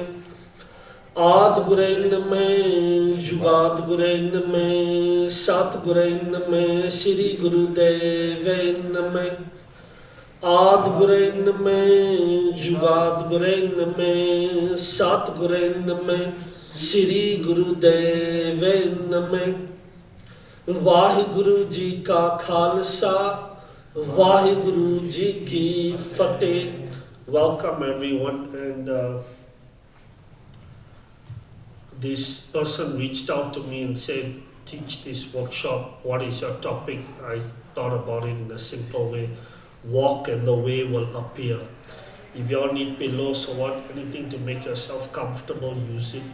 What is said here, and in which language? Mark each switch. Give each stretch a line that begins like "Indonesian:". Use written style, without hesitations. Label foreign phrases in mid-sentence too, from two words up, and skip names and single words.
Punjabi: ਆਦਿ ਗੁਰੇ ਨਮਹ, ਜੁਗਾਦਿ ਗੁਰੇ ਨਮਹ, ਸਤਿ ਗੁਰੇ ਨਮਹ, ਸ੍ਰੀ ਗੁਰ ਦੇਵੇ ਨਮਹ. ਆਦਿ ਗੁਰੇ ਨਮਹ, ਜੁਗਾਦਿ ਗੁਰੇ ਨਮਹ, ਸਤਿ ਗੁਰੇ ਨਮਹ, ਸ੍ਰੀ ਗੁਰ ਦੇਵੇ ਨਮਹ. ਵਾਹਿਗੁਰੂ ਜੀ ਕਾ ਖ਼ਾਲਸਾ, ਵਾਹਿਗੁਰੂ ਜੀ ਕੀ ਫ਼ਤਹਿ.
English: Welcome everyone, and this person reached out to me and said, teach this workshop, what is your topic? I thought about it in a simple way. Walk and the way will appear. If you all need pillows or what, anything to make yourself comfortable, use it.